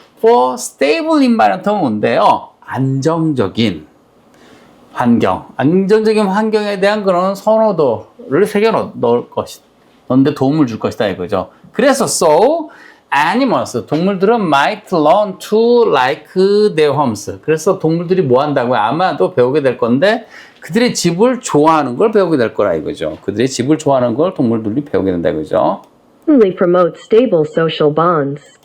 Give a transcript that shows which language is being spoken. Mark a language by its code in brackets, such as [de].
[en] For stable environment은 뭔데요? [ko] 안정적인 환경. 안정적인 환경에 대한 그런 선호도를 새겨 넣을 것이다. 넣는데 도움을 줄 것이다 이거죠. [en] 그래서 so animals 동물들은 might learn to like their homes. [ko] 그래서 동물들이 뭐 한다고요? 아마도 배우게 될 건데 그들의 집을 좋아하는 걸 배우게 될 거라 이거죠. 그들의 집을 좋아하는 걸 동물들이 배우게 된다 이거죠. [en] promote stable social bonds.